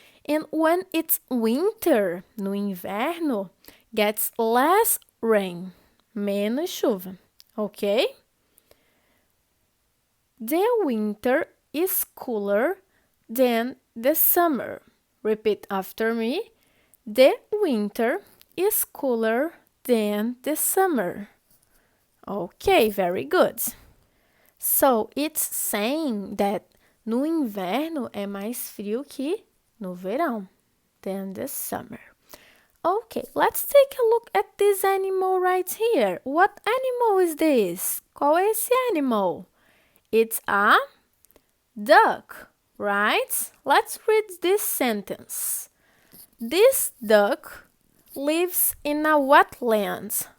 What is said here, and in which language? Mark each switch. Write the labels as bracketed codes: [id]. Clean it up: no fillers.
[en] And when it's winter, [pt] no inverno, [en] gets less rain, [pt] menos chuva. [en] Ok? The winter is cooler than the summer. Repeat after me. The winter is cooler than the summer. Okay, very good. So, it's saying that [pt] no inverno é mais frio que no verão, [en] than the summer. Okay, let's take a look at this animal right here. What animal is this? [pt] Qual é esse animal? [en] It's a duck, right? Let's read this sentence. This duck lives in a wetland.